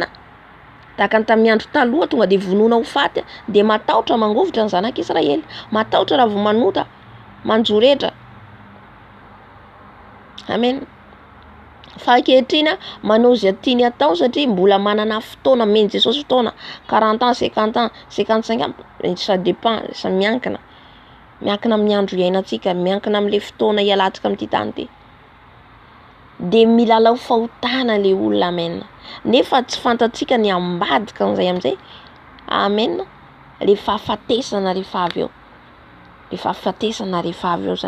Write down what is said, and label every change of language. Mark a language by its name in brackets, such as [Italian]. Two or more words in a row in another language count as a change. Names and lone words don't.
[Malagasy] Tahaka ny tamin'ny andro taloha tonga dia vonoana ho faty, dia matahotra mangovitra ny zanak'Israely, matahotra raha vao manota, manjoretra. Amen. Fa ankehitriny manao izay tiany atao satria mbola manana fotoana, men'ny Jesosy fotoana [French] 40 ans, 50 ans, 55 ans, ça dépend, ça [Malagasy] miankina amin'ny andro iainantsika, miankina amin'ilay fotoana ialantsika amin'ity tany ity. Dia milalao fahotana ilay olona. Amen. Nefa tsy fantatsika ny ambadika an'izay amin'izay. Amen. Le fahafatesana rehefa avy eo. Le fahafatesana rehefa avy eo zany.